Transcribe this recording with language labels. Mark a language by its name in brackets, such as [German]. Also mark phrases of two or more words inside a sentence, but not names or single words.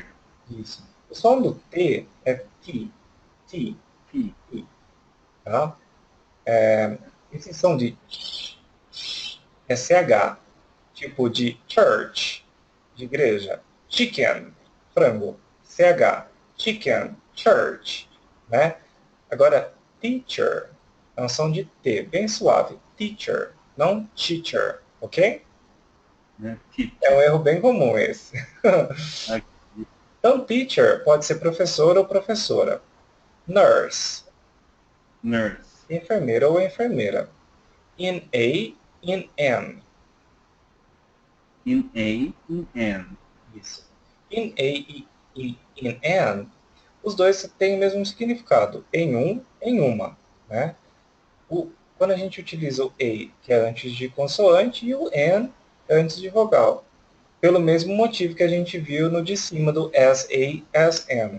[Portuguese] isso. O som do T é T, T, T. T. Tá? Esse som de é CH, tipo de church, de igreja. Chicken, frango. CH, [English] chicken, church. [Portuguese] Né? Agora, teacher é um som de T, bem suave. Teacher, não teacher, ok? Né? É um Teacher. erro bem comum esse. Ok. Então, teacher pode ser professor ou professora. Nurse, Nurse. enfermeiro ou enfermeira. [English] In a, in an. In A. In N. Isso. In a e in an, [Portuguese] os dois têm o mesmo significado. Em um, em uma. Né? Quando a gente utiliza o a, que é antes de consoante, e o an é antes de vogal. Pelo mesmo motivo que a gente viu no de cima do SA, SN.